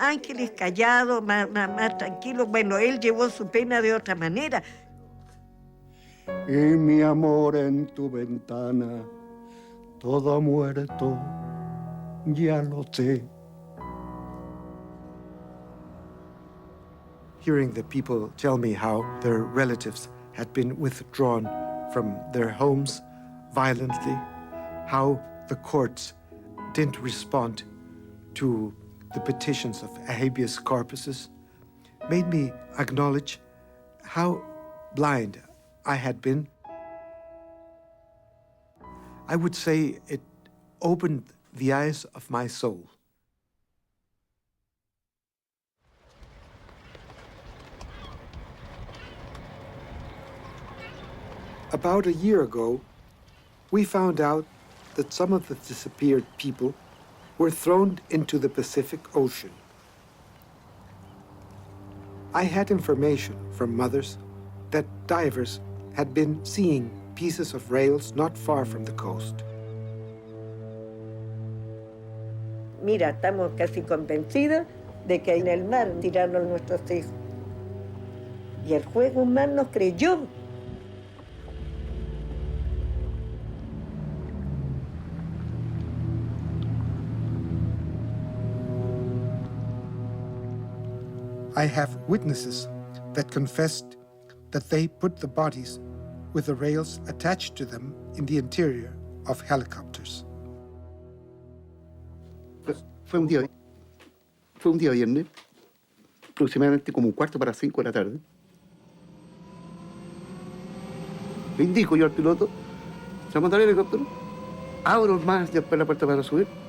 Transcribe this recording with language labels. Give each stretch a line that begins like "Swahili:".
Spanish: Ángeles callados, más tranquilos. Bueno, él llevó su pena de otra manera. Y mi amor en tu ventana, todo muerto, ya lo sé.
English: Hearing the people tell me how their relatives had been withdrawn from their homes violently, how the courts didn't respond to the petitions of habeas corpuses, made me acknowledge how blind I had been. I would say it opened the eyes of my soul. About a year ago, we found out that some of the disappeared people were thrown into the Pacific Ocean. I had information from mothers that divers had been seeing pieces of rails not far from the coast.
Spanish: Mira, estamos casi convencidos de que en el mar tiraron nuestros hijos. Y el juez Guzmán nos creyó.
English: I have witnesses that confessed that they put the bodies with the rails attached to them in the interior of helicopters.
Spanish: Fue un día viernes, aproximadamente como 4:45 de la tarde. Le indico yo al piloto, se monta el helicóptero, abro más después la puerta para subir.